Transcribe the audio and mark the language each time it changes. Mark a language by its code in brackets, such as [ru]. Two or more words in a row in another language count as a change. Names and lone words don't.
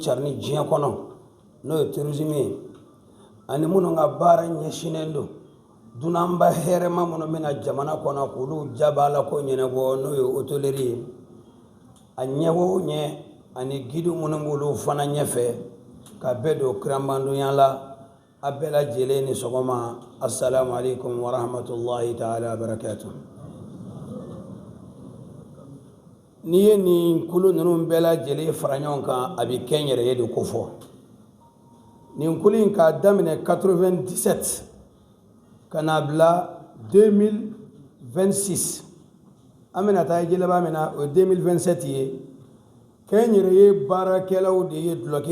[bm] carini diɲɛ kɔnɔ n'o ye tourisme ye ani minnu ka baara ɲɛsinnen don dunanba hɛrɛma minnu bɛna jamana kɔnɔ k'olu jabaala ko ɲɛnabɔ n'o ye hôtellerie ye a ɲɛ o ɲɛ ani guide minnu b'olu fana ɲɛfɛ ka bɛɛ don kiranmandonya la a bɛɛ lajɛlen ni sɔgɔma [ar] السلام عليكم ورحمة الله تعالى وبركاته. [bm] N'i ye nin kulu ninnu bɛɛ lajɛlen fara ɲɔgɔn kan a bɛ kɛ n yɛrɛ ye de ko fɔ nin kulu in k'a daminɛ 97 ka n'a bila 2026 an bɛna taa heji laban min na o ye 2027 ye kɛ n yɛrɛ ye baarakɛlaw de ye duloki